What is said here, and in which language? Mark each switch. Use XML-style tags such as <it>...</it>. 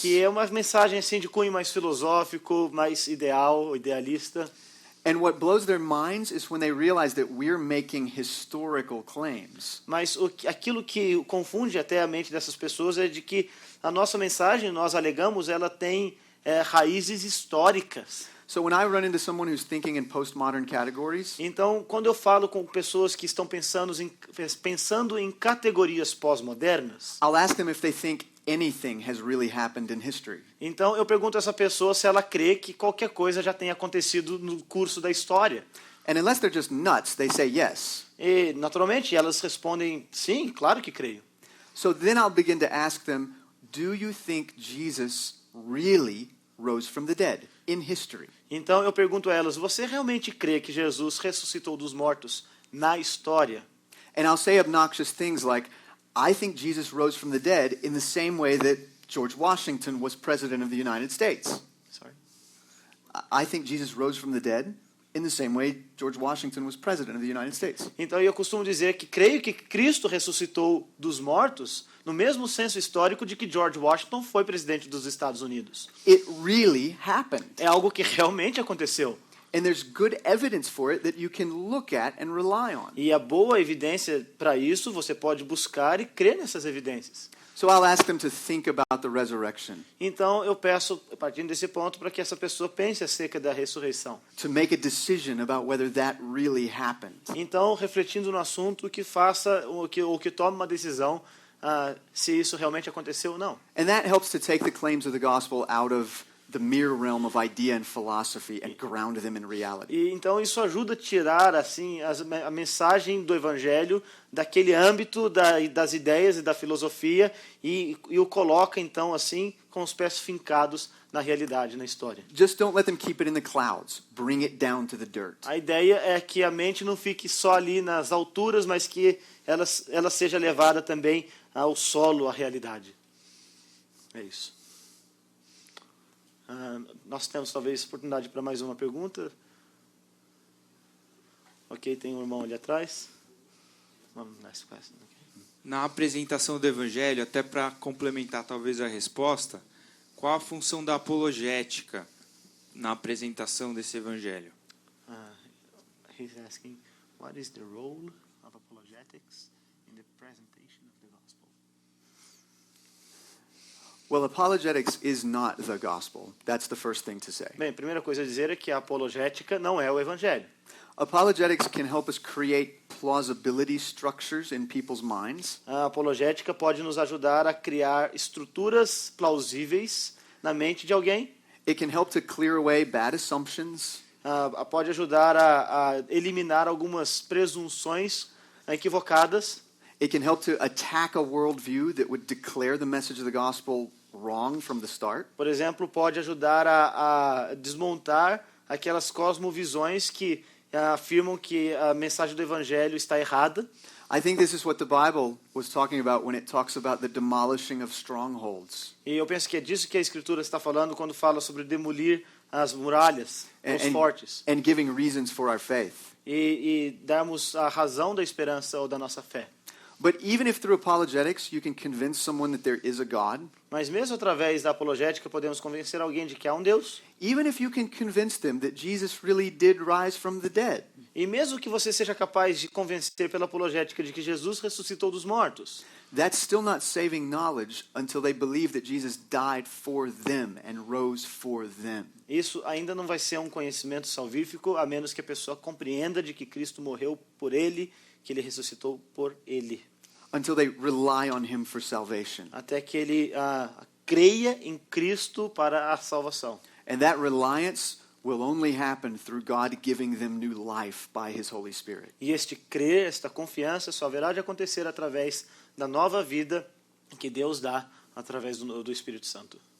<pt>Que é uma mensagem assim de cunho mais filosófico, mais idealista.</pt> <en>And what blows their minds is when they realize that we're making historical claims.</en> <pt>Mas aquilo que confunde até a mente dessas pessoas é de que a nossa mensagem, nós alegamos, ela tem raízes históricas.</pt> <en>So when I run into someone who's thinking in postmodern categories,</en> <pt>Então, quando eu falo com pessoas que estão pensando em categorias pós-modernas,</pt> <en>I'll ask them if they think anything has really happened in history.</en> <pt>então eu pergunto a essa pessoa se ela crê que qualquer coisa já tenha acontecido no curso da história.</pt> <en>And unless they're just nuts, they say yes.</en> <pt>E, naturalmente, elas respondem, sim, claro que creio.</pt> <en>So then I'll begin to ask them, do you think Jesus really rose from the dead in history?</en> <pt>Então eu pergunto a elas, você realmente crê que Jesus ressuscitou dos mortos na história?</pt> <en>And I'll say obnoxious things like, I think Jesus rose from the dead in the same way that George Washington was president of the United States. Sorry. I think Jesus rose from the dead in the same way George Washington was president of the United States.</en> <pt>Então eu costumo dizer que creio que Cristo ressuscitou dos mortos no mesmo senso histórico de que George Washington foi presidente dos Estados Unidos.</pt> <en>It really happened.</en> <pt>É algo que realmente aconteceu.</pt> <en>And there's good evidence for it that you can look at and rely on.</en> <pt>E a boa evidência para isso você pode buscar e crer nessas evidências.</pt> <en>So I'll ask them to think about the resurrection,</en> <pt>Então eu peço, partindo desse ponto, para que essa pessoa pense acerca da ressurreição.</pt> <en>to make a decision about whether that really happened.</en> <pt>Então, refletindo no assunto, que faça o que tome uma decisão se isso realmente aconteceu ou não.</pt> <en>And that helps to take the claims of the gospel out of the mere realm of idea and philosophy and ground them in reality.</en> <pt>E então isso ajuda a tirar assim a mensagem do evangelho daquele âmbito das ideias e da filosofia e o coloca então assim com os pés fincados na realidade, na história.</pt> <en>Just don't let them keep it in the clouds. Bring it down to the dirt.</en> <pt>A ideia é que a mente não fique só ali nas alturas, mas que ela seja levada também ao solo, à realidade. É isso. Nós temos talvez oportunidade para mais uma pergunta. Ok, tem um irmão ali atrás.</pt> <en>Nice question. Okay.</en> <pt>Na apresentação do Evangelho, até para complementar talvez a resposta, qual a função da apologética na apresentação desse Evangelho?</pt> <en>He's asking, what is the role of apologetics in the presentation of the gospel? Well, apologetics is not the gospel. That's the first thing to say.</en> <pt>Bem, a primeira coisa a dizer é que a apologética não é o evangelho.</pt> <en>Apologetics can help us create plausibility structures in people's minds.</en> <pt>A apologética pode nos ajudar a criar estruturas plausíveis na mente de alguém.</pt> <en>It can help to clear away bad assumptions.</en> <pt>Pode ajudar a eliminar algumas presunções equivocadas.</pt> <en>It can help to attack a worldview that would declare the message of the gospel wrong from the start.</en> <pt>Por exemplo, pode ajudar a desmontar aquelas cosmovisões que afirmam que a mensagem do evangelho está errada.</pt> <en>I think this is what the Bible was talking about when it talks about the demolishing of strongholds.</en> <pt>E eu penso que é disso que a Escritura está falando quando fala sobre demolir as muralhas, os fortes,</pt> <en>and giving reasons for our faith.</en> <pt>e darmos a razão da esperança ou da nossa fé.</pt> <en>But even if through apologetics you can convince someone that there is a God,</en> <pt>Mas mesmo através da apologética podemos convencer alguém de que há um Deus.</pt> <en>even if you can convince them that Jesus really did rise from the dead,</en> <pt>E mesmo que você seja capaz de convencer pela apologética de que Jesus ressuscitou dos mortos,</pt> <en>that's still not saving knowledge until they believe that Jesus died for them and rose for them.</en> <pt>isso ainda não vai ser um conhecimento salvífico, a menos que a pessoa compreenda de que Cristo morreu por ele, que ele ressuscitou por ele.</pt> <en>Until they rely on him for salvation.</en> <pt>Até que ele creia em Cristo para a salvação.</pt> <en>And that reliance will only happen through God giving them new life by his Holy Spirit.</en> <pt>E este crer, esta confiança, só haverá de acontecer através da nova vida que Deus dá através do Espírito Santo.</pt>